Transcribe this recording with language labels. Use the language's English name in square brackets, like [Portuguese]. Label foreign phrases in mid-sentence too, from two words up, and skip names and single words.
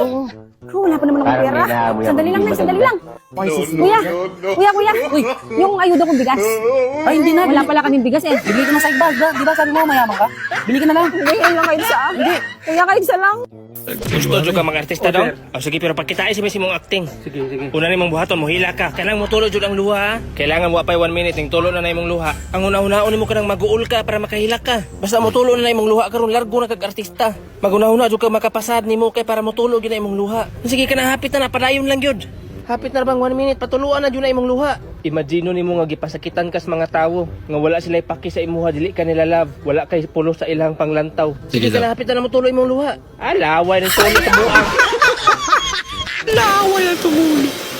[Filipino] Oh, wala pa naman akong pera. Sandali lang, Nay, sandali lang. Kuya, kuya. Uy, yung ayuda kong bigas. Ay, hindi na. Wala pala kaming bigas eh. Bili ka na sa iba. Di ba sabi mo mayaman ka? Bili ka na lang. Hindi, ayun lang kayo isa. Hindi. Kuya, kayo isa lang. [Cebuano] Gusto ka mga artista daw? O sige, pero pagkitain si mong acting. Sige. Una nimong buhaton, mohila ka. Kailangan mo tulo jud ang luha. Kailangan mo apay 1 minute ning tulo na imong luha. Ang una-unaon nimo kanang maguol ka para makahila ka. Basta mo tulo na imong luha karon largo na kag artista. Maguna-una jud ka makapasad nimo kay para mo tulo gyud na imong luha. Sige ka na hapit na padayon lang gyud. Hapit na bang 1 minute patuluan na jud na imong luha. Imagine nimo nga gipasakitan kas mga tawo nga wala sila ipaki sa imuha dili ka nila love, wala kay pulo sa ilang panglantaw. Sige ka na hapit na mo tulo imong luha. Laway ng tulo sa buang. Laway ang tumulo.